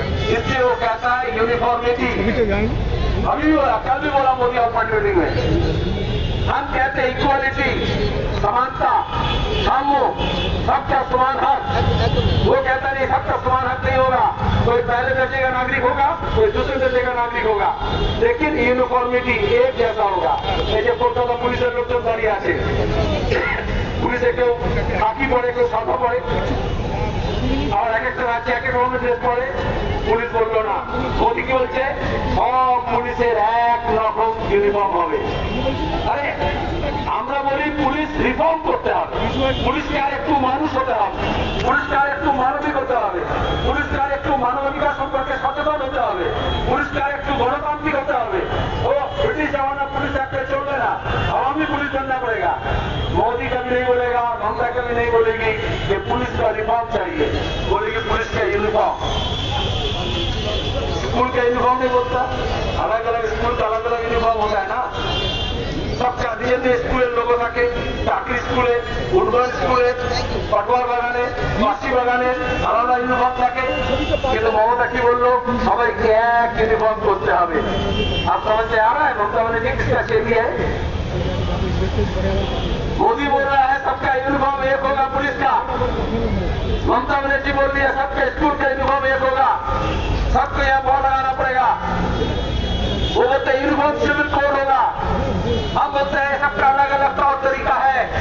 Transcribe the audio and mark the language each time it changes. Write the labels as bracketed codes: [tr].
[hi] इसलिए वो कहता है यूनिफॉर्मिटी। अभी भी बोला, कल भी बोला मोदी और मीटिंग में, हम कहते हैं इक्वालिटी, समानता, सामो, सबका समान हक। वो कहता नहीं सबका समान हक नहीं होगा, कोई पहले दर्जे का नागरिक होगा, कोई दूसरे दर्जे का नागरिक होगा, लेकिन यूनिफॉर्मिटी एक जैसा होगा। ऐसे कोलकाता पुलिस लोग तो [bn] दाঁড়িয়ে আছে, পুলিশে কেউ খাকি পরে, কেউ সাদা পরে, আর এক একটা রাজ্যে এক এক রকমের ড্রেস পরে। পুলিশ বললো না, মোদি কি বলছে সব পুলিশের এক রকম ইউনিফর্ম হবে। আরে আমরা বলি পুলিশ রিফর্ম করতে হবে, পুলিশকে আর একটু মানুষ হতে হবে, পুলিশকে আর একটু মানবিক হতে হবে, পুলিশকে আর একটু মানবাধিকার সম্পর্কে সচেতন হতে হবে, পুলিশকে একটু গণতান্ত্রিক হতে হবে। [hi] ও ব্রিটিश जमाना पुलिस एक्ट पे चल ना, आवामी पुलिस बनना पड़ेगा। मोदी कभी नहीं बोलेगा, ममता कभी नहीं बोलेगी कि पुलिस का यूनिफॉर्म चाहिए, बोलेगी पुलिस का यूनिफॉर्म। स्कूल का यूनिफॉर्म नहीं बोलता, अलग अलग स्कूल का अलग अलग यूनिफॉर्म होता है ना। सबका निजे स्कूल लोगों [bn] থাকে, চাকরি স্কুলে, উডবান স্কুলে, পাটওয়ার বাগানে, মাছি বাগানে আলাদা ইউনিফর্ম থাকে। কিন্তু মমতা কি বললো, সবাইকে এক ইউনিফর্ম করতে হবে। [hi] আর समझ आ रहा है ममता बनर्जी किसका शैली है? मोदी बोल रहा है सबका यूनिफॉर्म एक होगा पुलिस का, ममता बनर्जी बोल रही है सबके स्कूल का यूनिफॉर्म एक होगा, सबको यहाँ बोर्ड लगाना पड़ेगा। वो बोलते यूनिफॉर्म सिविल कोड होगा, हम बोलते हैं सबका अलग अलग तौर तरीका है।